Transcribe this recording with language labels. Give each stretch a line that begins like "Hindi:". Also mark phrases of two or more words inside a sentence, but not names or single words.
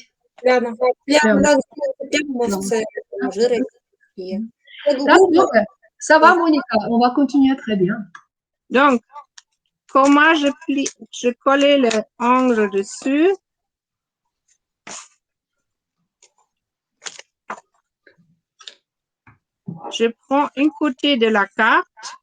Ukrainian: Пляма. Пляма. Пляма, може, це жири є. Так, добре.
French: Ça va, Monica, on va continuer très bien. Donc, comment je collais le angle dessus. Je prends un côté de la carte,